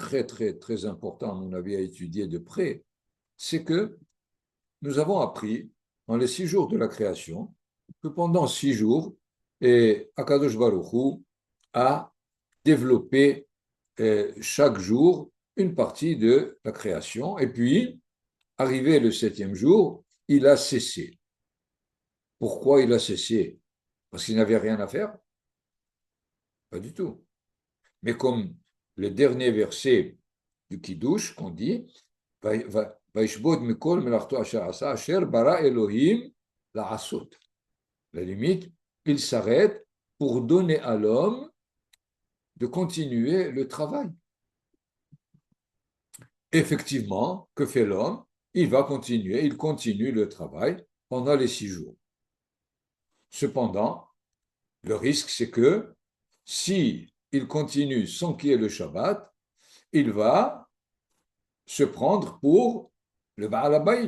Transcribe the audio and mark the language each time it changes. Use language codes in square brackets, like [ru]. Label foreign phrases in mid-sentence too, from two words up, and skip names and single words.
[fr] très, très, très important, à mon avis, à étudier de près, c'est que nous avons appris, dans les 6 jours de la création, que pendant 6 jours, Akadosh Baruch Hu a développé chaque jour une partie de la création, et puis, arrivé le 7e jour, il a cessé. Pourquoi il a cessé? Parce qu'il n'avait rien à faire? Pas du tout. Mais comme le dernier verset du Kiddush qu'on dit, [he] וישבות מכל מלאכתו אשר עשה אשר ברא אלהים לעשות. [fr] La limite, il s'arrête pour donner à l'homme de continuer le travail. Effectivement, que fait l'homme? Il continue le travail pendant les 6 jours. Cependant, le risque, c'est que si il continue sans qu'il y ait le Shabbat, il va se prendre pour le [he] בעל הבית.